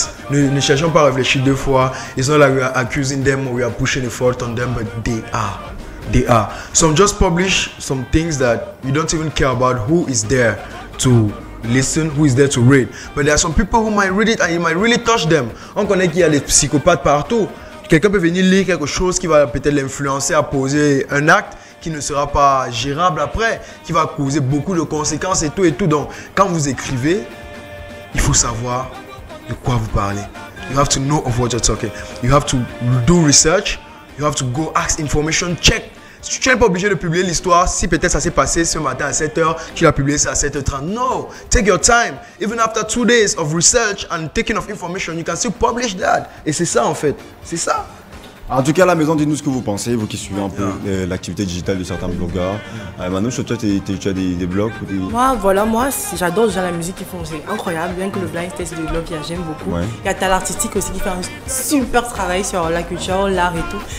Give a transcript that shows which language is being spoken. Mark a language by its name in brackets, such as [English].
[French] Ne cherchons pas à réfléchir deux fois. [English] It's not like we are accusing them or we are pushing the fault on them, but they are. They are. Some just publish some things that you don't even care about who is there to listen, who is there to read. But there are some people who might read it and it might really touch them. [French] On connaît qu'il y a des psychopathes partout. Quelqu'un peut venir lire quelque chose qui va peut-être l'influencer à poser un acte qui ne sera pas gérable après, qui va causer beaucoup de conséquences et tout et tout. Donc, quand vous écrivez, il faut savoir de quoi vous parlez. [English] You have to know of what you're talking. You have to do research. You have to go ask information, check. [French] Tu n'es pas obligé de publier l'histoire si peut-être ça s'est passé ce matin à 7h, tu l'as publié ça à 7h30. [English] No, take your time. Even after 2 days of research and taking of information, you can still publish that. [French] Et c'est ça en fait, c'est ça. En tout cas, à la maison, dites-nous ce que vous pensez, vous qui suivez un peu l'activité digitale de certains blogueurs. Manouche, toi, tu as des blogs ou des... Moi, j'adore déjà la musique qu'ils font, c'est incroyable. Bien que le blind test de Love, j'aime beaucoup. Ouais. Il y a Tal Artistique aussi qui fait un super travail sur la culture, l'art et tout.